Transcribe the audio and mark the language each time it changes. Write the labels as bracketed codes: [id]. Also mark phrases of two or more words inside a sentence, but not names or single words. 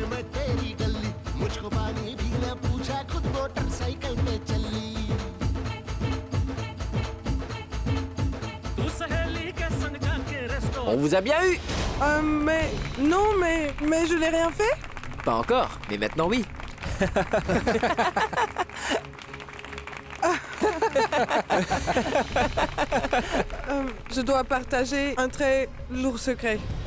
[hi] मैं तेरी गली मुझको पानी भी न पूछा खुद मोटरसाइकिल पे चली तू सहेली के संग जाके रेस्टो [fr] On vous a bien eu. Mais... Non, mais je n'ai rien fait. Pas encore, mais maintenant oui. Je dois partager un très lourd secret.